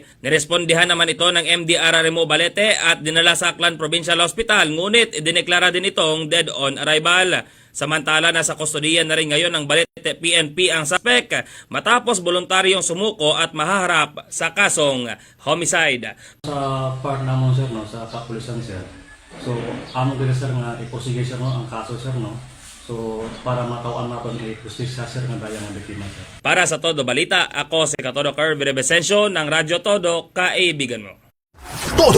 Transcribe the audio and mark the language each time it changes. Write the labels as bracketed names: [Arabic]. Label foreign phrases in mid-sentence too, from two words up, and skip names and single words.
[Filipino] Nirespondihan naman ito ng MDRRMO Balete at dinala sa Aklan Provincial Hospital, ngunit idineklara din itong [English] dead on arrival. [Filipino] Samantala, nasa kustodiyan na rin ngayon ng Balete PNP ang suspect matapos voluntaryong sumuko at mahaharap sa kasong homicide. [Hiligaynon] Sa part namon sir no, sa kapulisan sir. So, amo gid sir nga iposige sir no ang kaso sir no. So, para matawan naton i-justisya sir nga dayang ang biktima sir. [Filipino] Para sa Todo Balita, ako si Katodo Kerr Virebesencio ng Radyo Todo, kaibigan mo.